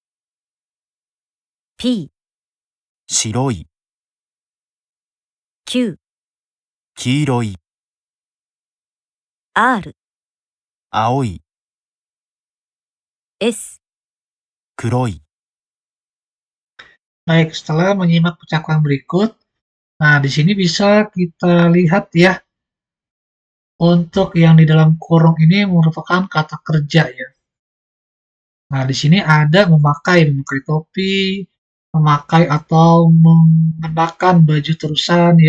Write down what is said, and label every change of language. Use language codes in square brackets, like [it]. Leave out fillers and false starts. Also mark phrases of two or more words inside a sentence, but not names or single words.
[ja] P、白い、 Q、黄色い、 R、青い、 S、黒い。 [id] Baik, setelah menyimak percakapan berikut, nah di sini bisa kita lihat ya, untuk yang di dalam kurung ini merupakan kata kerja ya. Nah, di sini ada memakai topi, memakai atau mengenakan baju terusan ya.